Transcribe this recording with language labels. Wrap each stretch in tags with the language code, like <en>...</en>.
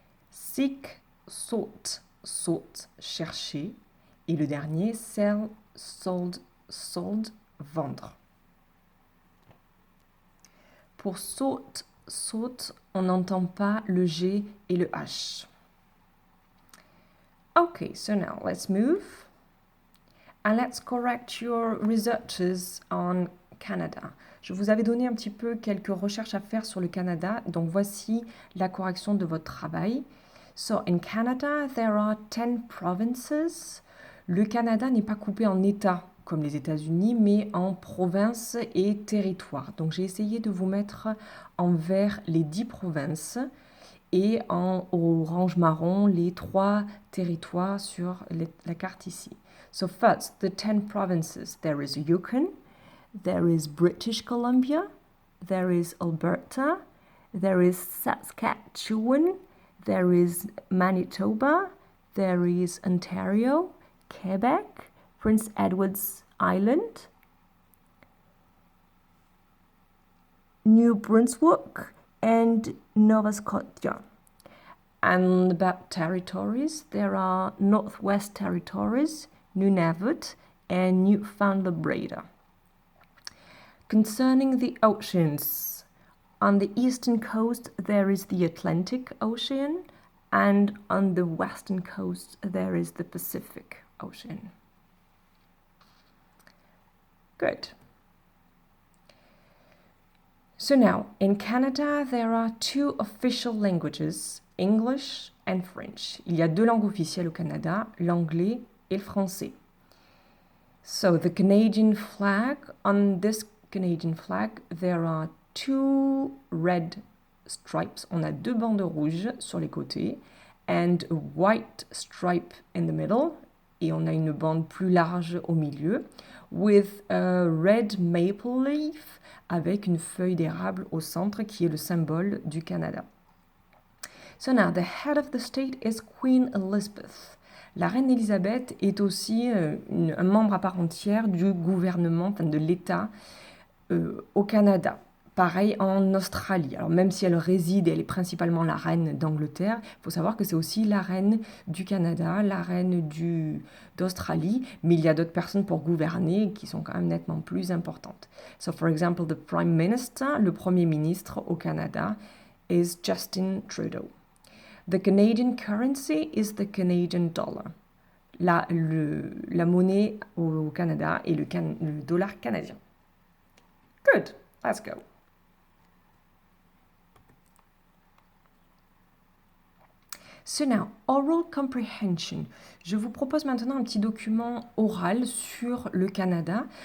<en>Seek, sought, sought. Chercher.</en> <fr>Et le dernier,</fr> <en>sell, sold, sold.</en> <fr>Vendre. Pour</fr> <en>sought, sought,</en> <fr>on n'entend pas le G et le H.</fr> <en>Okay, so now let's move and let's correct your researches on Canada.</en> <fr>Je vous avais donné un petit peu quelques recherches à faire sur le Canada, donc voici la correction de votre travail.</fr> <en>So in Canada, there are 10 provinces.</en> <fr>Le Canada n'est pas coupé en États comme les États-Unis, mais en provinces et territoires. Donc j'ai essayé de vous mettre en vert les 10 provinces et en orange marron les 3 territoires sur la carte ici.</fr> <en>So first, the 10 provinces. There is Yukon, there is British Columbia, there is Alberta, there is Saskatchewan, there is Manitoba, there is Ontario, Quebec, Prince Edward's Island, New Brunswick, and Nova Scotia. And about territories, there are Northwest Territories, Nunavut, and Newfoundland Labrador. Concerning the oceans, on the eastern coast there is the Atlantic Ocean, and on the western coast there is the Pacific Ocean. Good. So now, in Canada, there are 2 official languages, English and French.</en> <fr>Il y a 2 langues officielles au Canada, l'anglais et le français.</fr> <en>So the Canadian flag, on this Canadian flag, there are 2 red stripes.</en> <fr>On a 2 bandes rouges sur les côtés</fr> <en>and a white stripe in the middle.</en> <fr>Et on a une bande plus large au milieu</fr> <en>with a red maple leaf</en> <fr>avec une feuille d'érable au centre qui est le symbole du Canada.</fr> <en>So now, the head of the state is Queen Elizabeth.</en> <fr>La reine Elisabeth est aussi un membre à part entière du gouvernement, enfin de l'État au Canada. Pareil en Australie. Alors même si elle réside, elle est principalement la reine d'Angleterre, il faut savoir que c'est aussi la reine du Canada, la reine d'Australie, mais il y a d'autres personnes pour gouverner qui sont quand même nettement plus importantes.</fr> <en>So for example, the Prime Minister,</en> <fr>le Premier ministre au Canada,</fr> <en>is Justin Trudeau. The Canadian currency is the Canadian dollar.</en> <fr>La monnaie au Canada est le dollar canadien.</fr> <en>Good, let's go. So now, oral comprehension.</en> <fr>Je vous propose maintenant un petit document oral sur le Canada.</fr>